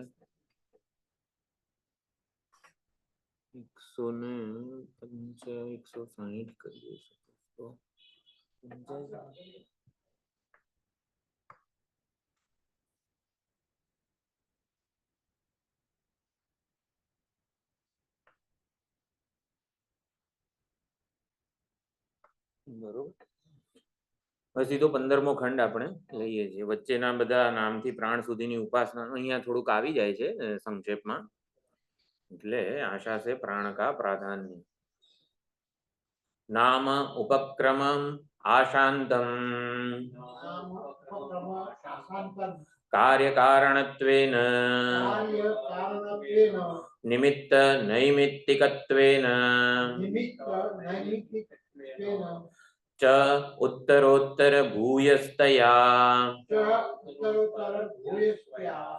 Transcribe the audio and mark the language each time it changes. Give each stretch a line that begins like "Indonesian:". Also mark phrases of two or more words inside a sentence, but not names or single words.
Gujarati: 160 કરીએ તો બરોબર। પછી તો 15મો ખંડ આપણે લઈએ છીએ। વચ્ચેના બધા નામથી પ્રાણ સુધીની ઉપાસના અહીંયા થોડુંક આવી જાય છે સંક્ષેપમાં, એટલે આશા છે
Hindi: प्राण का प्राधान्य।
Sanskrit: नाम उपक्रमम् आशान्तम् કાર્યકારણત્વેન કાર્યકારણત્વેન નિમિત્ત નૈમિત્તિકત્વેન નિમિત્ત નૈમિત્તિકત્વેન ચ ઉત્તરોત્તર ભૂયસ્તયા ચ ઉત્તરોત્તર ભૂયસ્યા